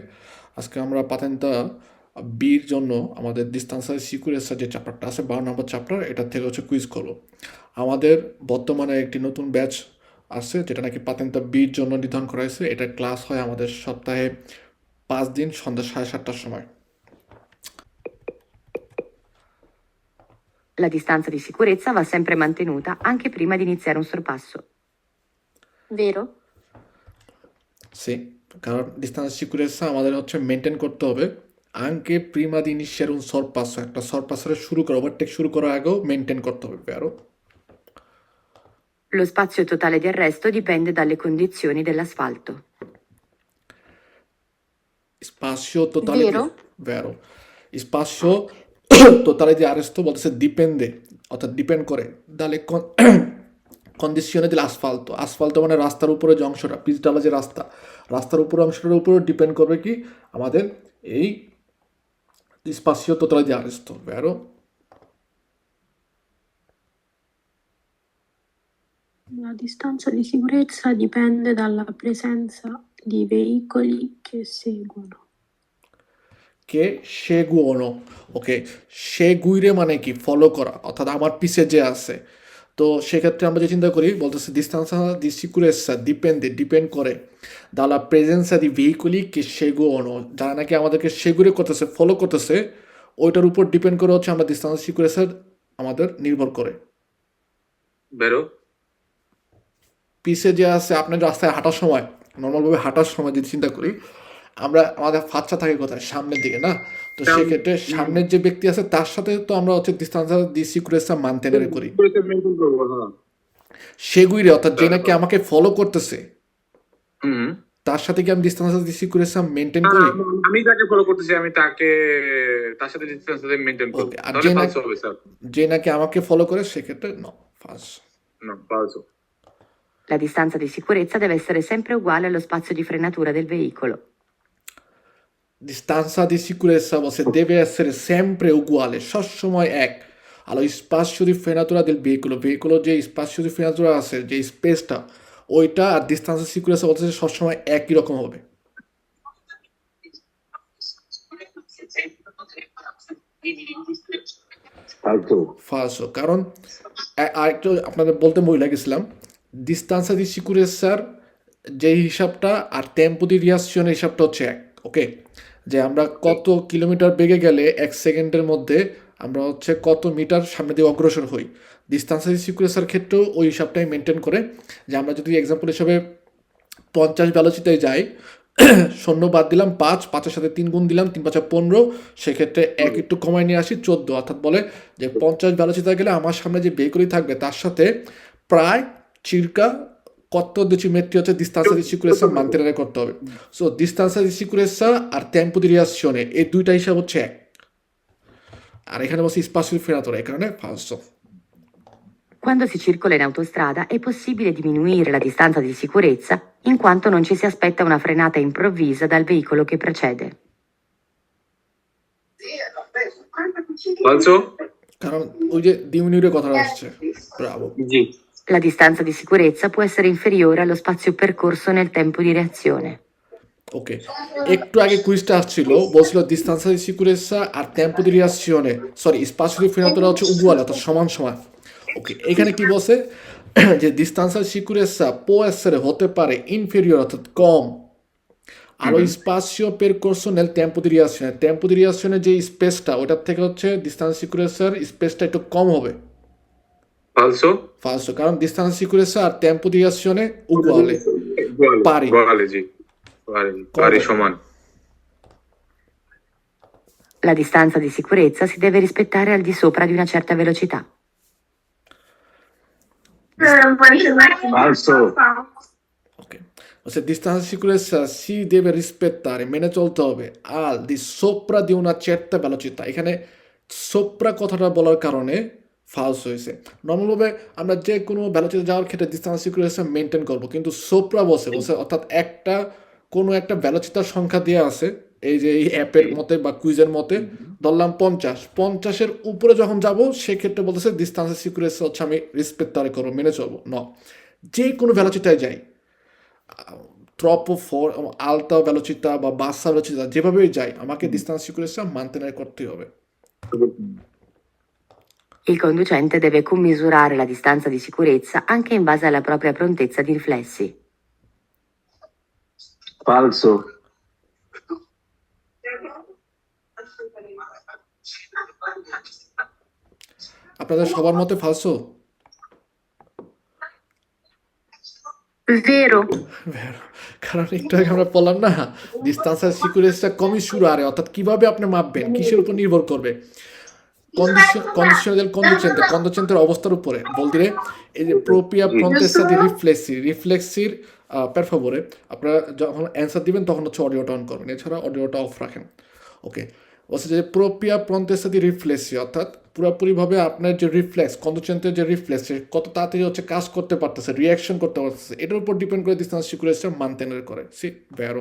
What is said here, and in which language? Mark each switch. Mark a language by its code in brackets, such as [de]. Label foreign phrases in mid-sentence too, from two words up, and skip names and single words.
[bn] আজকে আমরা পাতেন্তা বির জন্য আমাদের [it] distanza sicurezza [bn] যে চ্যাপ্টারটা আছে 12 নম্বর চ্যাপ্টার, এটার থেকে হচ্ছে কুইজ করবো। আমাদের বর্তমানে একটি নতুন ব্যাচ আছে যেটা নাকি পাতেন্তা বির জন্য নির্ধারণ করা হয়েছে। এটার ক্লাস হয় আমাদের সপ্তাহে 5 দিন সন্ধ্যা 7:30টার সময়। [it] La distanza di sicurezza va sempre mantenuta anche prima di iniziare un sorpasso. Vero? [bn] সে কারণ [it] distanza sicurezza [bn] আমাদের হচ্ছে মেনটেন করতে হবে [it] anche prima di iniziare un sorpasso, [bn] একটা সরপাসের শুরু করা ওভারটেক শুরু করার আগেও মেনটেন করতে হবে আরও। [it] Lo spazio totale di arresto dipende dalle condizioni dell'asfalto. Spazio totale Vero? vero, spazio totale di arresto বলতেছে ডিপেন্ডে, [bn] অর্থাৎ ডিপেন্ড করে [it] dalle condizioni dell'asfalto. [bn] আসফাল্টো মানে রাস্তার উপরে যে অংশটা, পিচঢালা যে রাস্তা, রাস্তার উপরে অংশটার উপরে ডিপেন্ড করবে কি আমাদের এই [it] spazio totale di arresto vero. La distanza di sicurezza dipende dalla presenza di veicoli che seguono. che seguono, [bn] ওকে, সেগুইরে মানে কি ফলো করা, অর্থাৎ আমার পিছে যে আছে। তো সেক্ষেত্রে আমরা যে চিন্তা করি বলতেছে [it] distanza di sicurezza [bn] ডিপেন্ড করে [it] dalla presenza di veicoli che seguono, [bn] যারা নাকি আমাদেরকে সেগুরে করতেছে, ফলো করতেছে, ওইটার উপর ডিপেন্ড করে হচ্ছে আমরা [it] distanza sicurezza [bn] আমাদের নির্ভর করে। বেরো পিছে যে আছে, আপনার রাস্তায় হাঁটার সময়, নর্মালভাবে হাঁটার সময় যদি চিন্তা করি আমরা, আমাদের ফাচ্চা থাকে কোথায়, সামনের দিকে না? তো সেক্ষেত্রে সামনের যে ব্যক্তি আছে তার সাথে তো আমরা হচ্ছে [it] distanza di sicurezza mantenere [bn] করি। মেনটেন করবো, হ্যাঁ। সেগুইরে অর্থাৎ যে নাকি আমাকে ফলো করতেছে হুম। তার সাথে কি আমি [it] distanza di sicurezza [bn] মেনটেন করি? আমি তাকে ফলো করতেছি, আমি তার সাথে ডিসটেন্স মেনটেন করব, ওকে, আর তাহলে যে ফালস নাকি হবে স্যার। যে নাকি আমাকে ফলো করে সেক্ষেত্রে নো, ফালস। না, ফালস। [it] La distanza di sicurezza deve essere sempre uguale allo spazio di frenatura del veicolo. Distanza di sicurezza বলছে deve essere sempre uguale, [bn] সবসময় এক, [it] allo spazio di frenatura del veicolo, veicolo যে spazio di frenatura [bn] আছে, যে স্পেসটা ওইটা, আর [it] distanza di sicurezza [bn] বলছে সবসময় একই রকম হবে। ফালসো, কারণ আরেকটু আপনাদের বলতে ভুলে গেছিলাম, distanza di sicurezza যে হিসাবটা আর [it] tempo di reazione [bn] হিসাবটা হচ্ছে এক। ওকে, যে আমরা কত কিলোমিটার বেগে গেলে 1 সেকেন্ডের মধ্যে আমরা হচ্ছে কত মিটার সামনে দিয়ে অগ্রসর হই, [it] distanza di sicurezza [bn] ক্ষেত্রেও ওই হিসাবটাই মেনটেন করে। যে আমরা যদি এক্সাম্পল হিসাবে 50 ভ্যালোসিটিতে যাই, শূন্য বাদ দিলাম 5, 5-এর সাথে 3 গুণ দিলাম, 3-5 15, সেক্ষেত্রে এক একটু কমায় নিয়ে আসি 14, অর্থাৎ বলে যে 50 ভ্যালোসিটিতে গেলে আমার সামনে যে ভেহিকলই থাকবে তার সাথে প্রায় চিরকা কত decimetri হচ্ছে [it] distanza di sicurezza mantenere [bn] করতে হবে। সো [it] distanza di sicurezza [bn] আর [it] tempo di reazione [bn] এই দুইটা হিসাব হচ্ছে এক, আর এখানে বলছি [it] spazio di frenatura, [bn] এই কারণে falso। [it] Quando si circola in autostrada è possibile diminuire la distanza di sicurezza in quanto non ci si aspetta una frenata improvvisa dal veicolo che precede. [bn] ফালস। কারণ ওই যে ডিমিনিউরের কথাটা আসছে। ব্রাভো। জি। [it] La distanza di sicurezza può essere inferiore allo spazio percorso nel tempo di reazione. [bn] ওকে, একটু আগে কুইজটা আসছিল, বলছিল [it] distanza di sicurezza [bn] আর [it] tempo di reazione, [bn] সরি [it] spazio di frenatura [bn] হচ্ছে uguale, অর্থাৎ সমান সমান। ওকে, এখানে কি বলছে যে [it] distanza di sicurezza può essere [bn] হতে পারে inferiore, অর্থাৎ কম, [it] allo spazio percorso nel tempo di reazione, tempo di reazione [bn] যে স্পেসটা ওটার থেকে হচ্ছে [it] distanza di sicurezza [bn] স্পেসটা একটু কম হবে। ফালস। [it] Falso, কারণ distanza di sicurezza আর tempo di reazione uguale, pari, [bn] বলে জি, পারি সমান। [it] La distanza di sicurezza si deve rispettare al di sopra di una certa velocità. [bn] ফালস। [it] ok, se distanza di sicurezza si deve rispettare, [bn] মেনে চলতে হবে, [it] al di sopra di una certa velocità, [bn] এখানে সোপ্রা কথাটা বলার কারণে ফালস হয়েছে। নর্মালভাবে আমরা যে কোনো ভ্যালোসিটি যাওয়ার ক্ষেত্রে ডিস্টেন্স সিকিউরেশন মেনটেন করব, কিন্তু সোপ্রা বসে অর্থাৎ একটা কোনো একটা ভ্যালোসিটির সংখ্যা দেওয়া আছে, এই যে এই অ্যাপের মতে বা কুইজের মতে ধরলাম 50-50-এর উপরে যখন যাব সেক্ষেত্রে বলতেছে ডিস্টেন্স সিকিউরেশন হচ্ছে আমি রেসপেক্ট তারে করবো, মেনে চলবো। ন, যে কোনো ভ্যালোসিটিতে যাই [it] troppo alta velocità [bn] বা [it] bassa velocità [bn] যেভাবেই যাই আমাকে [it] distance sicurezza mantenere [bn] করতে হবে। [it] Il conducente deve commisurare la distanza di sicurezza anche in base alla propria prontezza di riflessi. Falso. [bn] আপনাদের সবার মতে falso? [it] Vero. Vero. [bn] কারণ একটু আগে আমরা বললাম না ডিস্টান্সের সিকিউরিটিটা কমিসুরারে অর্থাৎ কিভাবে আপনি মাপবেন কিসের উপর নির্ভর করবে [it] condizione del [bn] conducente অবস্থার উপরে [it] vuol dire propria prontezza di riflessi per favore [bn] আপনারা যখন অ্যান্সার দিবেন তখন হচ্ছে অডিওটা অন করবেন এছাড়া অডিওটা অফ রাখেন ওকে বলছে যে [it] propria prontezza di riflessi [bn] অর্থাৎ পুরোপুরিভাবে আপনার যে রিফ্লেক্স কন্ডুচেন্টের যে রিফ্লেক্স কত তাড়াতাড়ি হচ্ছে কাজ করতে পারতেছে রিয়াকশন করতে পারতেছে এটার উপর ডিপেন্ড করে ডিস্টেন্স সিকিউরিটিটা mantenere করে [it] sì vero